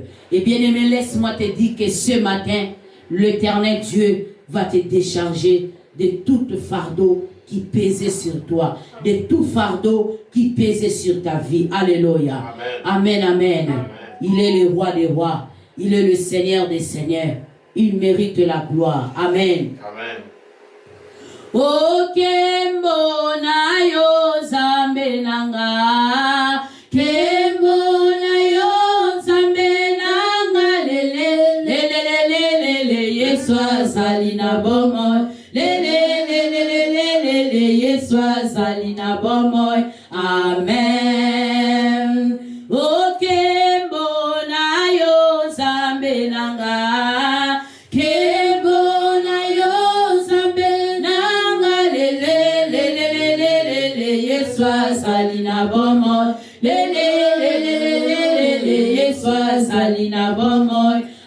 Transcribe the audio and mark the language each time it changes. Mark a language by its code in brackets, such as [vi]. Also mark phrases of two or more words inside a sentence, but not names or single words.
[fr] Et bien aimé, laisse-moi te dire que ce matin, l'Éternel Dieu va te décharger de tout fardeau qui pesait sur toi, de tout fardeau qui pesait sur ta vie. Alléluia. Amen, amen. Amen. Il est le roi des rois. Il est le Seigneur des seigneurs. Il mérite la gloire. [ln] Amen. Amen. O kembo na yo zambe nanga, kembo na yo zambe nanga, lele lele lele lele Yesu azali na bomo, lele lele lele lele Yesu azali na bomo. Amen. O kembo na yo zambe nanga, kembo na yo zambe nanga, lele lele lele Yesu azali na bomo, lele lele lele Yesu azali na bomo.